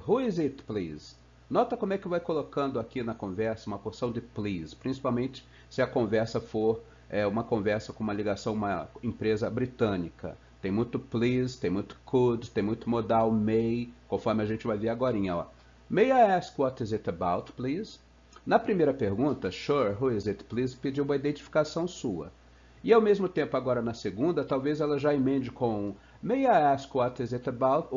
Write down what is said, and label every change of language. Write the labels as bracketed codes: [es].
[en] Who is it, please? [pt] Nota como é que vai colocando aqui na conversa uma porção de please, principalmente se a conversa for uma conversa com uma ligação a uma empresa britânica. Tem muito please, tem muito could, tem muito modal may, conforme a gente vai ver agorinha, ó. [en] May I ask what is it about, please? [pt] Na primeira pergunta, [en] sure, who is it, please, [pt] pediu uma identificação sua. E ao mesmo tempo, agora na segunda, talvez ela já emende com [en] May I ask what is it about?